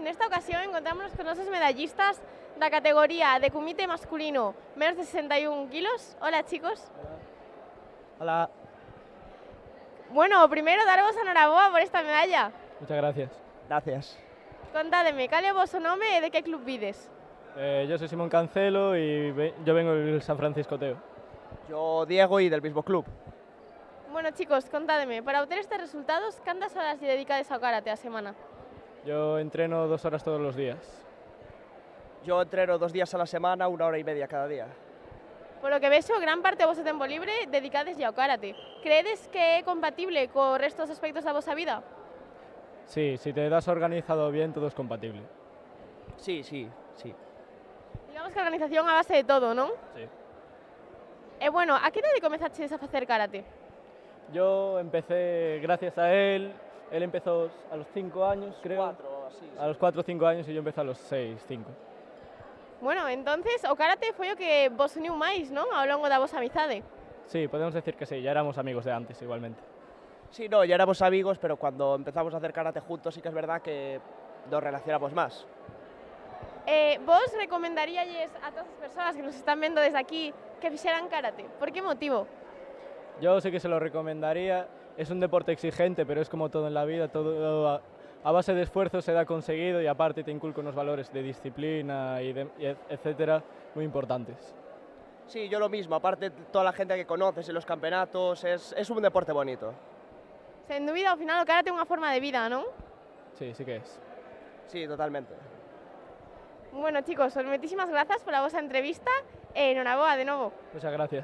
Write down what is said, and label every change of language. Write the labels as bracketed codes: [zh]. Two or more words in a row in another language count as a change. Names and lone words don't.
[gl] Nesta ocasión encontramos con nosos medallistas da categoría de comité masculino menos de 61 kilos. [es] Hola, chicos. Hola. [gl] Bueno, primeiro daros a noraboa por esta medalla. [es] Muchas gracias. Gracias. [gl] Contádeme, cal é o vosso nome e de que club vides? [es] Yo soy Simón Cancelo y yo vengo del San Francisco Teo. Yo Diego y del mismo club. Bueno, chicos, [gl] contádeme, para obter estes resultados, cantas horas lle dedicades ao karate a semana? [es] Yo entreno 2 horas todos los días. Yo entreno 2 días a la semana, 1 hora y media cada día. [gl] Polo que vexo, gran parte do vosso tempo libre dedicades ao karate. Creedes que é compatible co resto dos aspectos da vosa vida? [es] Sí, si te das organizado bien, todo es compatible. Sí. [gl] Digamos que a organización a base de todo, non? [es] Sí. [gl] E bueno, a que idade comezaches a facer karate? [es] Yo empecé gracias a él empezó a los 5 años, creo. 4, así. A los 4 o 5 años y yo empecé a los 6, 5. Bueno, entonces [gl] o karate foi o que vos uniu máis, non? Ao longo da vosa amizade. [es] Sí, podemos decir que sí, ya éramos amigos de antes igualmente. Sí, no, ya éramos amigos, pero cuando empezamos a hacer karate juntos sí que es verdad que nos relacionamos más. [gl] Vos recomendaríalles a todas as persoas que nos están vendo desde aquí que fixeran karate? Por que motivo? [es] Yo sé que se lo recomendaría, es un deporte exigente, pero es como todo en la vida, todo a base de esfuerzo se da conseguido y aparte te inculca unos valores de disciplina y etcétera, muy importantes. Sí, yo lo mismo, aparte toda la gente que conoces en los campeonatos, es un deporte bonito. [gl] Sen dúbida, ao final o karate é unha forma de vida, non? [es] Sí, sí que es. Sí, totalmente. Bueno, chicos, pues [gl] moitísimas grazas pola vosa entrevista e enhoraboa de novo. [es] Muchas gracias.